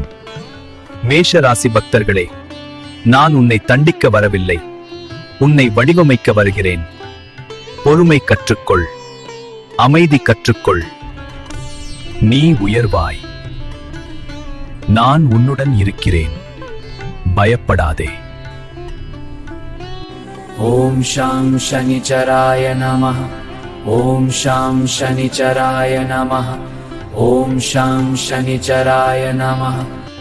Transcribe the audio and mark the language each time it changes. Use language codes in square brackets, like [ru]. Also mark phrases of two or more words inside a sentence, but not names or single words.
[ta] மேஷ ராசி பக்தர்களே, நான் உன்னை தண்டிக்க வரவில்லை, உன்னை வடிவமைக்க வருகிறேன். பொறுமை கற்றுக்கொள். அமைதி கற்றுக்கொள். நீ உயர்வாய். நான் உன்னுடன் இருக்கிறேன். பயப்படாதே. [sa] ॐ शां शनिचराय नमः। ॐ शां शनिचराय नमः। ॐ शां शनिचराय नमः।